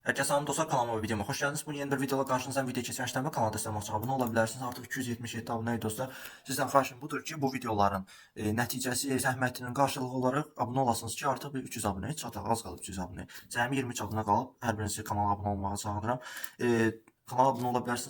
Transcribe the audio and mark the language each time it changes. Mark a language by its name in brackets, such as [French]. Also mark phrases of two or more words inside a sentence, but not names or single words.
[Turkish] Herkese salam dostlar, kanalıma ve videoma hoş geldiniz. Bu yeni bir videoda karşınızdayım. [Azerbaijani] Video keçən kanalda destek olmaq üçün abunə ola bilərsiniz. Artıq 277 abunəyik dostlar. Sizdən xahişim budur ki, bu videoların nəticəsi, zəhmətinin qarşılığı olaraq abunə olasınız ki, artıq bir 300 abunəyə çataq. Az qalıb 300 abunəyə. Cəmi 23 abunə qalıb. Hər birinizi kanala abunə olmağa çağırıram. Kanala abunə ola bilərsiniz.